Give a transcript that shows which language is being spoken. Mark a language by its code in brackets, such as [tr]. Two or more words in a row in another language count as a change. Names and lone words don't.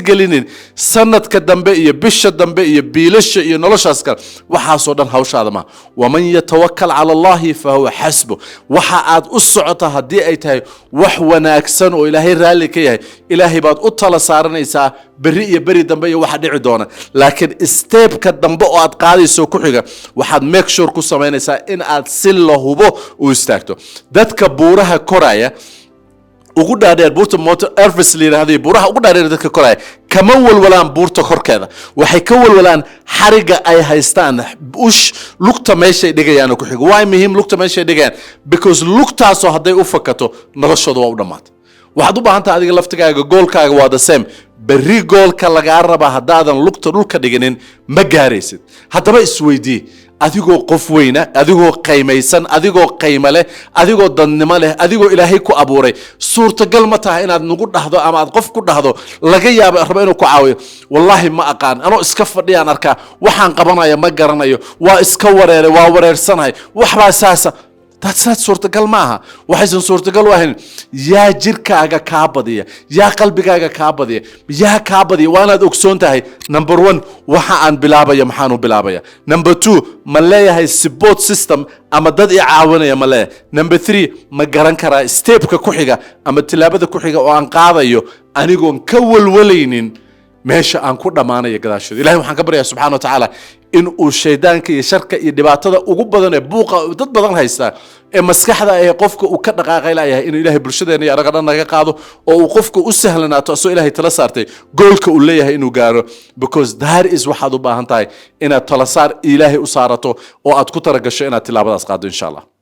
[so] gelinin sanadka dambe iyo bisha dambe iyo biilasha iyo noloshaas kale waxaasoo dhan hawshaada ma [ar] ومن يتوكل على الله فهو حسبه [so] waxa aad u socota haddii ay tahay wax wanaagsan oo ilaahay raalli ka yahay ilaahay baad u tala saaranaysaa beri iyo beri dambe iyo waxa dhici doona laakiin steepka dambe oo aad qaadayso ku xiga waxaad [en] make sure [so] ku samaynaysaa in aad si la hubo u istaagto dadka buuraha koraya ugu dhaadheer buurta Mount Everest leeyahay buuraha ugu dhaadheer dadka koraya kama walwalaan buurta korkeeda waxay ka walwalaan xariga ay haystaan ush lugta meeshay dhigayaan ku xiga waa muhiim lugta meeshay dhigayaan because lugtaas oo haday u fakato noloshooda waa u dhamaatay waxaad u baahan tahay adiga laftigaaga goolkaaga waa [en] the same [so] berri goolka laga raba hadaadan lugta dhulka dhiginin ma gaaraysid haddaba isweydii adigoo qof weyna adigoo qiimaysan adigoo qiimo leh adigoo dadnimo leh adigoo ilaahay ku abuuray suurtagal ma tahay inaad nagu dhaxdo ama aad qof ku dhaxdo laga yaabo raba inuu ku caawiyo wallahi ma aqaan anoo iska fadhiyaan arkaa waxaan qabanaya ma garanayo waa iska wareeray waa wareersanahay waxba saasa [en] that's not [so] suurtagal maaha waxaysan suurtagal u ahayn yaa jirkaaga kaa badiya yaa qalbigaaga kaa badiya yaa kaa badiya waanaad ogsoon tahay number 1 waxa aan bilaabaya maxaan u bilaabaya number 2 ma leeyahay support system ama dad i caawinaya ma leeyahay number 3 ma garan karaa stepka ku xiga ama tilaabada ku xiga oo aan qaadayo anigoon ka walwalaynin meesha aan ku dhamaanayo gadaashooda ilaahay waxaan ka baryaa [ar] سبحانه وتعالى [so] in uu shaydaanka iyo sharka iyo dhibaatada ugu badan ee buuqa dad badan haysta ee maskaxda ay qofka uu ka dhaqaaqay ilaahay in ilaahay bulshadeena iyo araga dhan naga qaado oo uu qofka u sahlanaato asoo ilaahay tala saartay goolka uu leeyahay inuu gaaro [en] because that is [so] waxaad u baahan tahay inaad tala saar ilaahay u saarato oo aad ku taragasho inaad tilaabadaas qaado [ar] إن شاء الله